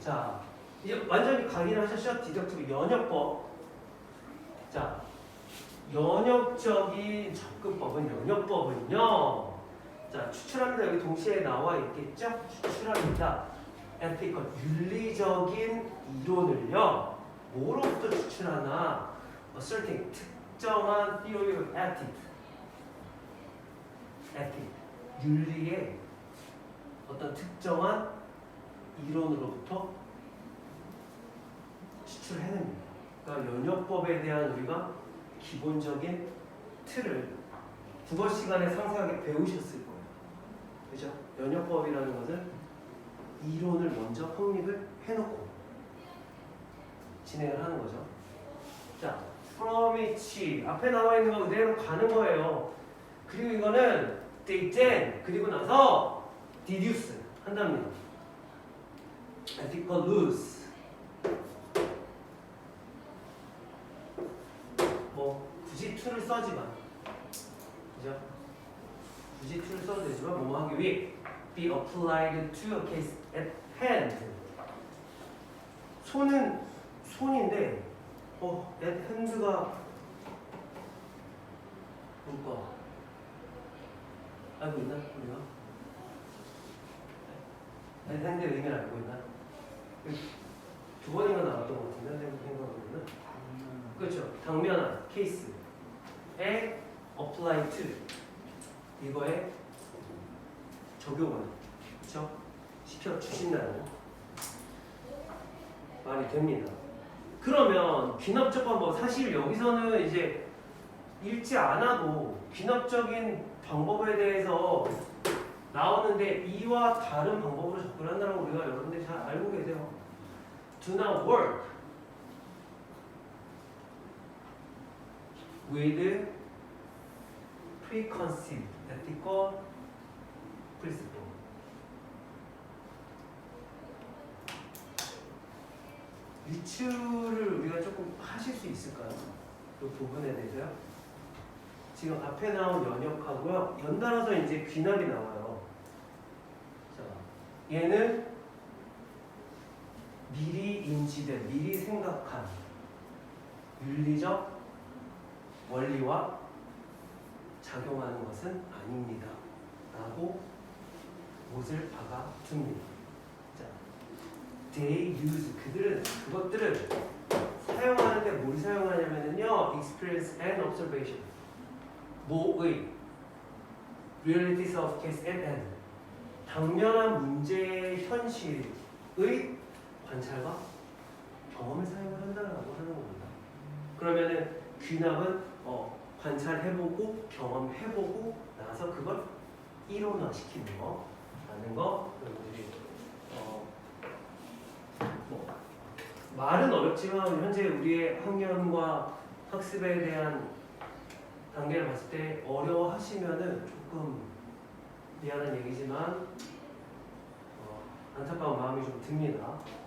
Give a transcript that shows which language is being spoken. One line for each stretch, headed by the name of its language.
Korean: 자, 이제 완전히 강의를 하셨죠? 디덕티브 연역법. 자, 연역적인 접근법은 연역법은요. 자, 추출합니다. 여기 동시에 나와 있겠죠? 추출합니다. ethical 윤리적인 이론을요. 뭐로부터 추출하나?
English: asserting
Korean: 특정한
English: theory of ethics.
Korean: 윤리의 어떤 특정한 이론으로부터 추출해냅니다. 그러니까 연역법에 대한 우리가 기본적인 틀을 국어 시간에 상세하게 배우셨을 거예요. 그죠? 연역법이라는 것은 이론을 먼저 확립을 해놓고 진행을 하는 거죠. 자,
English: from each
Korean: 앞에 나와 있는 거 그대로 가는 거예요. 그리고 이거는 then 그리고 나서 deduce 한답니다.
English: ethical rules
Korean: to를 써지만, 그죠? 굳이 to를 써도 되지만 뭐 하기 위해
English: be applied to a case at hand.
Korean: 손인데 at hand가 뭘까? 알고 있나? 우리가? at hand의 의미를 알고 있나? 두 번인가 나왔던 것 같은데 생각하면은 그렇죠. 당면한 케이스에
English: apply to
Korean: 이거에 적용을 그렇죠? 시켜 주신다는 말이 됩니다. 그러면 귀납적 방법 사실 여기서는 이제 읽지 않아도 귀납적인 방법에 대해서 나오는데 이와 다른 방법으로 접근한다는 걸 우리가 여러분들이 잘 알고 계세요.
English: Do not work with preconceived ethical principle.
Korean: 리추를 우리가 조금 하실 수 있을까요? 그 부분에 대해서요. 지금 앞에 나온 연역하고요. 연달아서 이제 귀납이 나와요. 자, 얘는 미리 인지된, 미리 생각한 윤리적 원리와 작용하는 것은 아닙니다. 라고 못을 박아둡니다. 자,
English: they use,
Korean: 그것들을 사용하는데 뭘 사용하냐면요.
English: experience and observation. 뭐의 realities of case at hand.
Korean: 당면한 문제의 현실의 관찰과 경험을 사용을 한다고 하는 겁니다. 그러면은 귀납은 관찰해보고 경험해보고 나서 그걸 이론화시키는 거라는 거 여러분들이 뭐 말은 어렵지만 현재 우리의 학년과 학습에 대한 단계를 봤을 때 어려워하시면은 조금 미안한 얘기지만 안타까운 마음이 좀 듭니다.